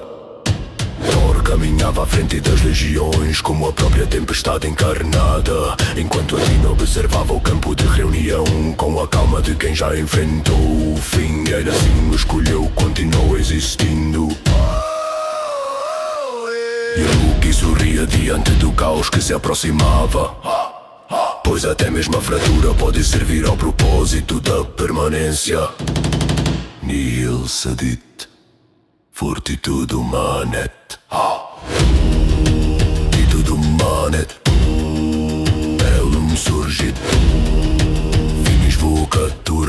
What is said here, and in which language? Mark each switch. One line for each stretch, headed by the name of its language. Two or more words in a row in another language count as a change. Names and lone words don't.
Portuguese: Thor caminhava à frente das legiões como a própria tempestade encarnada, enquanto Odin observava o campo de reunião com a calma de quem já enfrentou o fim. E ainda assim escolheu, continuou existindo. E Loki sorria diante do caos que se aproximava, pois até mesmo a fratura pode servir ao propósito da permanência.
Latin: Nihil sedit, fortitudo manet. Fortitudo manet. Bellum surgit, finis vocatur.